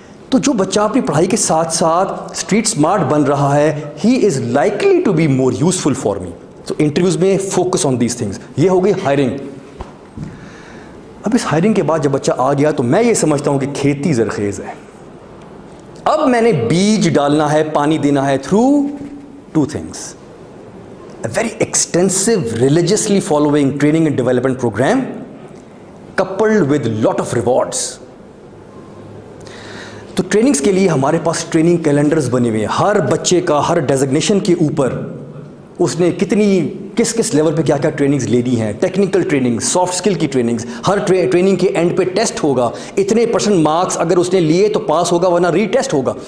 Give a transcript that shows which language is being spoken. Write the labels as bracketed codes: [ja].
[ur] تو جو بچہ اپنی پڑھائی کے ساتھ ساتھ اسٹریٹ اسمارٹ بن رہا ہے, [en] He is likely to be more useful for me. [ur] تو انٹرویوز میں [en] Focus on these things. [ur] یہ ہو گئی ہائرنگ. اب اس ہائرنگ کے بعد جب بچہ آ گیا تو میں یہ سمجھتا ہوں کہ کھیتی زرخیز ہے. اب میں نے بیج ڈالنا ہے, پانی دینا ہے through [en] 2 things. A very extensive religiously following training and development program coupled with lot of rewards. [ur] تو ٹریننگز کے لیے ہمارے پاس ٹریننگ کیلنڈرز بنے ہوئے ہیں. ہر بچے کا ہر ڈیزگنیشن کے اوپر اس نے کس لیول پہ کیا کیا ٹریننگز لینی ہیں, ٹیکنیکل ٹریننگ, سافٹ اسکل کی ٹریننگز. ہر ٹریننگ کے اینڈ پہ ٹیسٹ ہوگا, اتنے % مارکس اگر اس نے لیے تو پاس ہوگا ورنہ ری ٹیسٹ ہوگا.